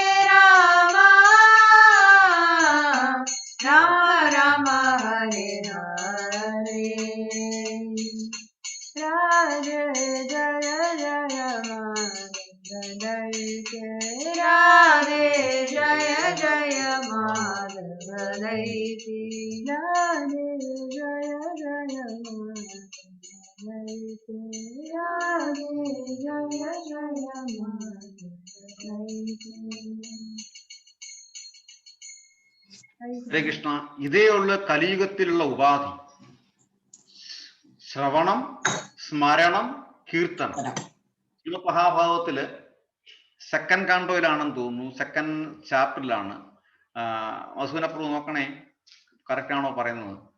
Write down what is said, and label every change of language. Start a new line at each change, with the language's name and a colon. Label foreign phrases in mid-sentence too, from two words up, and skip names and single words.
Sanskrit: राम राम हरे हरे राधे जय जय माधव राधे जय जय माधव राधे जय जय माधव राधे जय जय हरे कृष्ण.
Malayalam: ഇതേയുള്ള കലിയുഗത്തിലുള്ള ഉപാധി ശ്രവണം, സ്മരണം, കീർത്തനം. ശ്രീമദ് മഹാഭാരതത്തില്
English: second canto-യിലാണെന്ന്
Malayalam: തോന്നുന്നു,
English: second chapter-ിലാണ്.
Malayalam: മധുസൂനപ്രഭു നോക്കണേ, കറക്റ്റ് ആണോ പറയുന്നത്?